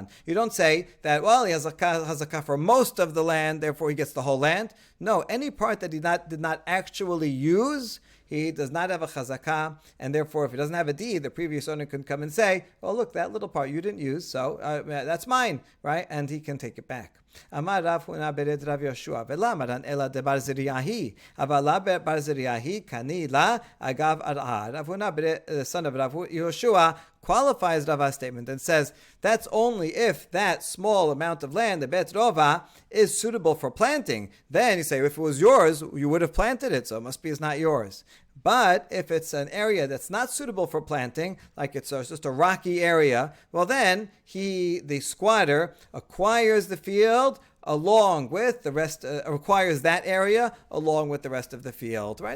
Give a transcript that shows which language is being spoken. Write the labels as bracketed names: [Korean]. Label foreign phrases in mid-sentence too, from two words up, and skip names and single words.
[English] You don't say that, well, he has a chazakah for most of the land, therefore he gets the whole land. No, any part that he did not actually use, he does not have a chazakah, and therefore if he doesn't have a deed, the previous owner can come and say, oh, look, that little part you didn't use, so that's mine, right? And he can take it back. [Aramaic] אמר רב הונא בריה דרב יהושע ולא אמרן אלא דבר זריעה היא אבל לא בר זריעה היא קני לה אגב ארעא. [English] Rav Huna the son of Rav Yoshua qualifies Rava's statement and says that's only if that small amount of land, the [Hebrew] בית רובע, [English] is suitable for planting. Then you say if it was yours, you would have planted it, so it must be it's not yours. But if it's an area that's not suitable for planting, like it's just a rocky area, well then the squatter acquires the field along with the rest, acquires that area along with the rest of the field, right?